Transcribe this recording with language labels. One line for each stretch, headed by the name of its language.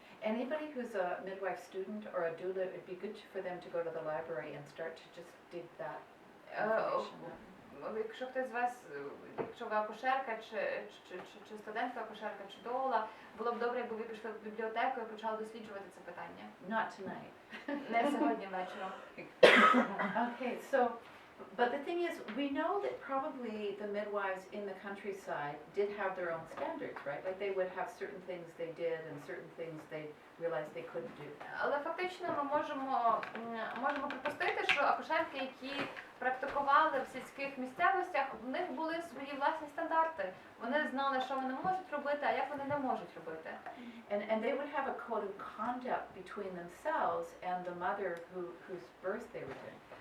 English: Anybody who's a midwife student or a doula, it'd be good for them to go to the library and start to just dig that information up.
Ukrainian: Якщо хтось з вас, якщо ви акушерка, чи студентка акушерка, чи доула, було б добре, якби ви пішли в бібліотеку і почали досліджувати це питання.
English: Not tonight.
Ukrainian: Не сьогодні вечором.
English: Okay, so, but the thing is, we know that probably the midwives in the countryside did have their own standards, right? Like they would have certain things they did and certain things they realized they couldn't do.
Ukrainian: Але фактично ми можемо припустити, що акушерки, які практикували в сільських місцевостях, в них були свої власні стандарти. Вони знали, що вони можуть робити, а як вони не можуть робити.
English: And they would have a code of conduct between themselves and the mother whose birth they were doing.